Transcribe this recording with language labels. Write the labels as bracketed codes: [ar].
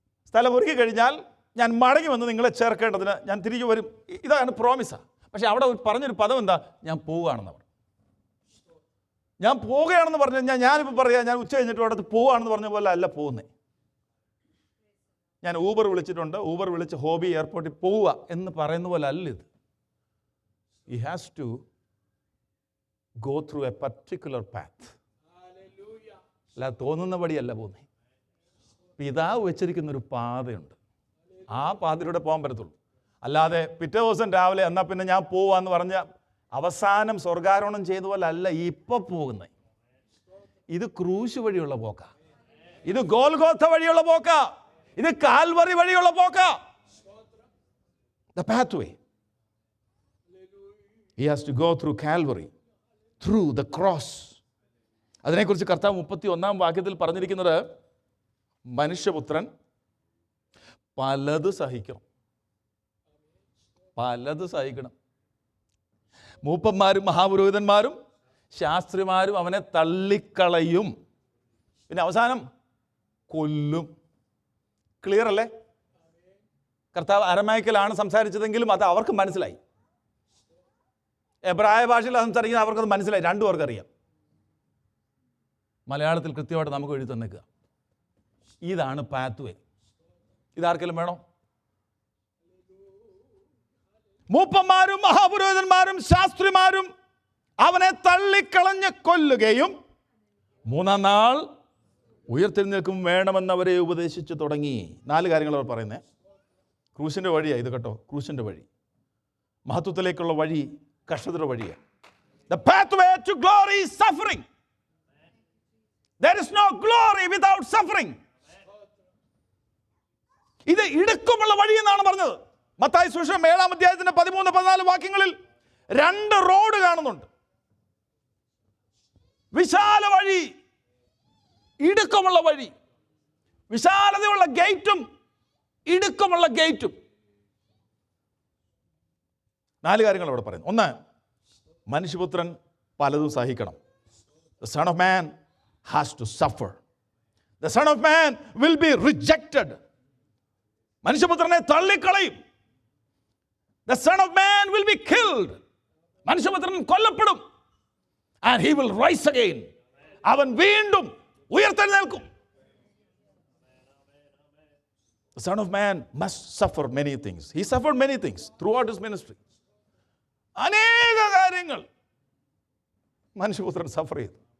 [ml] സ്ഥലമൊരുക്കി കഴിഞ്ഞാൽ ഞാൻ മടങ്ങി വന്ന് നിങ്ങളെ ചേർക്കേണ്ടതിന് ഞാൻ തിരികെ വരും. ഇതാണ് പ്രോമിസാണ്. പക്ഷേ അവിടെ പറഞ്ഞൊരു പദം എന്താ? ഞാൻ പോവുകയാണെന്ന് പറഞ്ഞു. ഞാൻ പോവുകയാണെന്ന് പറഞ്ഞു കഴിഞ്ഞാൽ ഞാനിപ്പോൾ പറയാം, ഞാൻ ഉച്ച കഴിഞ്ഞിട്ട് അവിടെ പോവുകയാണെന്ന് പറഞ്ഞ പോലെ അല്ല പോകുന്നത്. ഞാൻ ഊബർ വിളിച്ചിട്ടുണ്ട്, ഊബർ വിളിച്ച് ഹോബി എയർപോർട്ടിൽ പോവുക എന്ന് പറയുന്ന പോലെ അല്ല ഇത്. [en] He has to go through a particular path. [ml] അല്ല തോന്നുന്ന വഴിയല്ല പോകുന്നത്. പിതാവ് വെച്ചിരിക്കുന്നൊരു പാതയുണ്ട്. ആ പാതയിലൂടെ പോകാൻ പറ്റത്തുള്ളൂ. അല്ലാതെ പിറ്റേ ദിവസം രാവിലെ എന്നാൽ പിന്നെ ഞാൻ പോവാന്ന് പറഞ്ഞ അവസാനം സ്വർഗാരോഹണം ചെയ്ത പോലെ അല്ല ഇപ്പോൾ പോകുന്നത്. ഇത് ക്രൂശ് വഴിയുള്ള പോക്ക, ഇത് ഗോൽഗോഥ വഴിയുള്ള പോക്ക, ഇത് കാൽവറി വഴിയുള്ള പോക്ക. [en] The pathway. He has to go through Calvary, through the cross. [ml] അതിനെക്കുറിച്ച് കർത്താവ് 31-ാം വാക്യത്തിൽ പറഞ്ഞിരിക്കുന്നത്, മനുഷ്യപുത്രൻ പലത് സഹിക്കണം. പലത് സഹിക്കണം. മൂപ്പന്മാരും മഹാപുരോഹിതന്മാരും ശാസ്ത്രിമാരും അവനെ തള്ളിക്കളയും. പിന്നെ അവസാനം കൊല്ലും. ക്ലിയർ അല്ലേ? കർത്താവ് അരമയക്കലാണ് സംസാരിച്ചതെങ്കിലും അത് അവർക്ക് മനസ്സിലായി. എബ്രായ ഭാഷയിൽ സംസാരിക്കുന്നത് അവർക്കത് മനസ്സിലായി. രണ്ടു പേർക്കറിയാം. മലയാളത്തിൽ കൃത്യമായിട്ട് നമുക്ക് എഴുതി തന്നേക്കുക. ഇതാണ് പാത്ത് വേ. ഇതാർക്കെങ്കിലും വേണോ? മൂപ്പന്മാരും മഹാപുരോഹിതന്മാരും ശാസ്ത്രിമാരും അവനെ തള്ളിക്കളഞ്ഞ് കൊല്ലുകയും 3-ാം നാൾ ഉയർത്തെഴുന്നേൽക്കും വേണമെന്ന് അവരെ ഉപദേശിച്ചു തുടങ്ങി. 4 കാര്യങ്ങൾ അവർ പറയുന്നത്. ക്രൂശിൻ്റെ വഴിയാണ് ഇത് കേട്ടോ. ക്രൂശിൻ്റെ വഴി, മഹത്വത്തിലേക്കുള്ള വഴി കഷ്ടതയുടെ വഴിയാണ്. [en] The pathway to glory is suffering. There is no glory without suffering. [ml] ഇത് ഇടുക്കമുള്ള വഴി എന്നാണ് പറഞ്ഞത്. മത്തായി സുവിശേഷം 7-ാം അധ്യായത്തിന്റെ 13-14 വാക്യങ്ങളിൽ 2 റോഡ് കാണുന്നുണ്ട്. വിശാല വഴി, ഇടുക്കമുള്ള വഴി. വിശാലതയുള്ള ഗേറ്റും ഇടുക്കമുള്ള ഗേറ്റും. 4 കാര്യങ്ങൾ അവിടെ പറയുന്നു. 1, മനുഷ്യപുത്രൻ പലതും സഹിക്കണം. [en] The Son of Man has to suffer. The Son of Man will be rejected. [ml] മനുഷ്യപുത്രനെ തള്ളിക്കളയും. [en] The Son of Man will be killed. [ml] മനുഷ്യപുത്രൻ കൊല്ലപ്പെടും. [en] And he will rise again. [ml] അവൻ വീണ്ടും ഉയർത്തെഴുന്നേൽക്കും. [en] The Son of Man must suffer many things. He suffered many things throughout his ministry. [ml] അനേക കാര്യങ്ങൾ മനുഷ്യപുത്രൻ സഫർ ചെയ്തു.